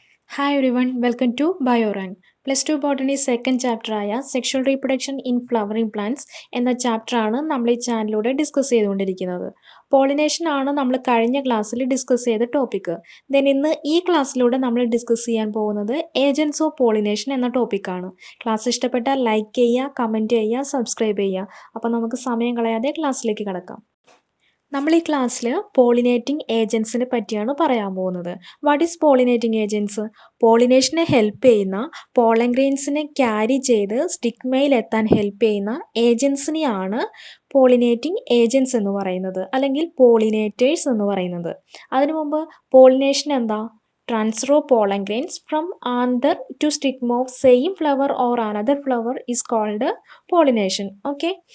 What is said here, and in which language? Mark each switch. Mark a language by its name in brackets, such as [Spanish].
[English] Hi everyone, welcome to BioRun. [Malayalam] Plus two botany second ചാപ്റ്ററായ sexual reproduction in flowering plants എന്ന ചാപ്റ്ററാണ് നമ്മൾ ഈ ചാനലിലൂടെ ഡിസ്കസ് ചെയ്തുകൊണ്ടിരിക്കുന്നത്. പോളിനേഷൻ ആണ് നമ്മൾ കഴിഞ്ഞ ക്ലാസ്സിൽ ഡിസ്കസ് ചെയ്ത ടോപ്പിക്ക്. ദെൻ ഇന്ന് ഈ ക്ലാസ്സിലൂടെ നമ്മൾ ഡിസ്കസ് ചെയ്യാൻ പോകുന്നത് ഏജൻസ് ഓഫ് പോളിനേഷൻ എന്ന ടോപ്പിക്കാണ്. ക്ലാസ് ഇഷ്ടപ്പെട്ടാൽ ലൈക്ക് ചെയ്യുക, കമൻറ്റ് ചെയ്യുക, സബ്സ്ക്രൈബ് ചെയ്യുക. അപ്പോൾ നമുക്ക് സമയം കളയാതെ ക്ലാസ്സിലേക്ക് കടക്കാം. നമ്മൾ ഈ ക്ലാസ്സിൽ പോളിനേറ്റിംഗ് ഏജൻസിനെ പറ്റിയാണ് പറയാൻ പോകുന്നത്. [English] What is pollinating agents? [Malayalam] പോളിനേഷനെ help ചെയ്യുന്ന പോളൻ ഗ്രെയിൻസിനെ ക്യാരി ചെയ്ത് സ്റ്റിഗ്മയിൽ എത്താൻ ഹെൽപ്പ് ചെയ്യുന്ന ഏജൻസിനെയാണ് പോളിനേറ്റിംഗ് ഏജൻസ് എന്ന് പറയുന്നത്, അല്ലെങ്കിൽ പോളിനേറ്റേഴ്സ് എന്ന് പറയുന്നത്. അതിനു മുമ്പ് പോളിനേഷൻ എന്താ? [English] Transfer of pollen grains from anther to stigma of same flower or another flower is called pollination. Okay.